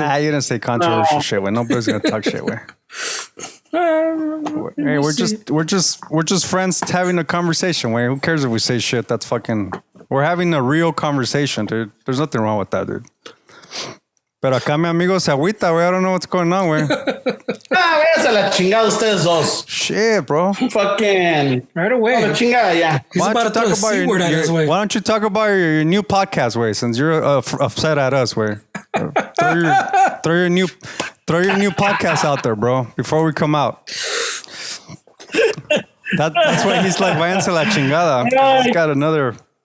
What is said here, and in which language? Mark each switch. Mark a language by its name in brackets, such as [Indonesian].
[English] You didn't say controversial shit. When nobody's gonna talk shit. Where? Hey, we're just friends having a conversation. Wait, who cares if we say shit? That's fucking. We're having a real conversation, dude. There's nothing wrong with that, dude. [Spanish] Pero acá mi amigo se agüita, güey. [English] I don't know what's going on, [Spanish] güey. Váyanse a la chingada ustedes dos. [English] Shit, bro. Fucking. Right away. [Spanish] Oh, la chingada, [English] yeah. Why don't you talk about your new podcast, way? Since you're upset at us, way. Throw your new podcast out there, bro. Before we come out. That's why he's like, [Spanish] váyanse a la chingada. [English] He's got another.